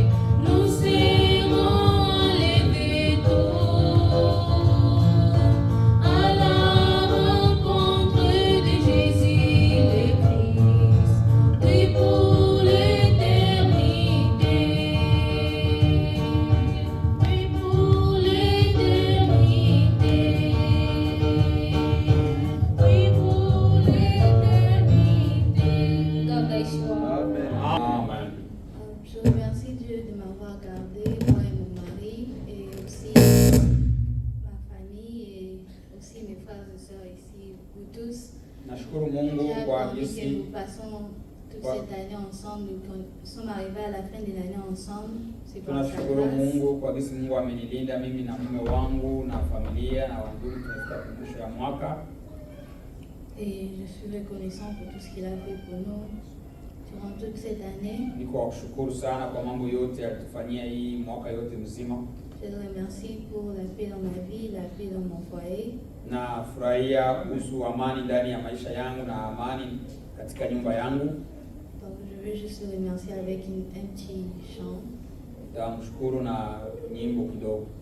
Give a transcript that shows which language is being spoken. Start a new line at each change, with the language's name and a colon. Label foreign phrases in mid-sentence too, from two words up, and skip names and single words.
French: nous serons enlevés tôt à la rencontre de Jésus le Christ, oui pour l'éternité, oui pour l'éternité, oui pour l'éternité.
English: God bless you all.
French: Amen. Je remercie Dieu de m'avoir gardé, moi et mon mari, et aussi ma famille, et aussi mes frères et sœurs ici, vous tous.
Swahili: Nashukuru Mungu
French: J'ai
Swahili: kwa
French: envie que
Swahili: jinsi
French: nous passons toute cette année ensemble, nous sommes arrivés à la fin de l'année ensemble. C'est pour sa
Swahili: tunashukuru
French: grâce.
Swahili: Mungu kwa jinsi Mungu amenilinda mimi na mume wangu na familia na wandugu, tunafika mwisho ya mwaka.
French: Et je suis reconnaissant pour tout ce qu'il a fait pour nous durant toute cette année.
Swahili: Niko kushukuru sana kwa mambo yote alitufanyia hii mwaka yote mzima.
French: Je le remercie pour la paix dans ma vie, la paix dans mon foyer.
Swahili: Na furahia kuhusu amani ndani ya maisha yangu na amani katika nyumba yangu.
French: Donc je veux juste le remercier avec un petit chant.
Swahili: Nitamshukuru na nyimbo kidogo.